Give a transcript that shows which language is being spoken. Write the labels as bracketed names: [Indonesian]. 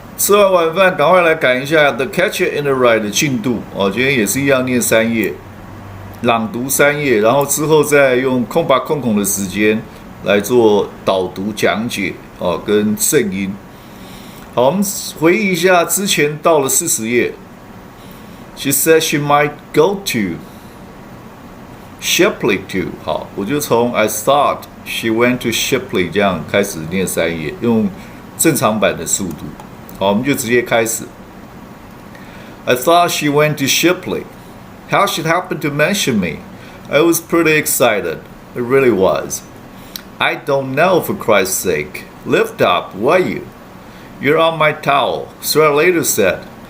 [Chinese] 吃完晚饭，赶快来赶一下《The Catcher in the Rye》的进度哦。今天也是一样念3页，朗读3页，然后之后再用空白空空的时间来做导读讲解哦，跟正音。好，我们回忆一下之前到了40页。 [English] She said she might go to Shipley to。 [Chinese] 好，我就从 [English] I thought she went to Shipley [Chinese] 这样开始念3页，用正常版的速度。好，我们就直接开始。 [English] I thought she went to Shipley. How she happened to mention me? I was pretty excited. It really was. I don't know, for Christ's sake. Lift up, will you? You're on my towel, Sir later said.